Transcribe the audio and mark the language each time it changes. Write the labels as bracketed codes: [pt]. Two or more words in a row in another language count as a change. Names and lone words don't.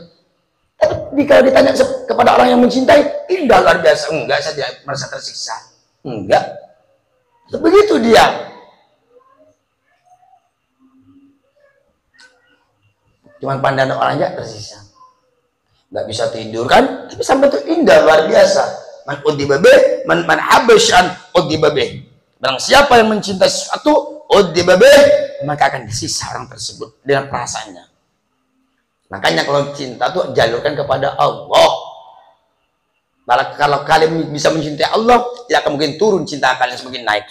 [id] Tapi kalau ditanya kepada orang yang mencintai, indah luar biasa. Enggak, saya tidak merasa tersiksa. Enggak. Begitu dia. Cuman pandangan orang aja tersiksa. Enggak bisa tidur kan? Tapi sampai itu indah luar biasa. [ar] من عذب به، من أحب شيئا عذب به. [id] Barang siapa yang mencintai sesuatu, [ar] عذب به, [id] maka akan disiksa orang tersebut dengan perasaannya. Makanya kalau cinta tuh jalurkan kepada Allah. Kalau kalian bisa mencintai Allah, tidak akan mungkin turun cinta kalian semakin naik.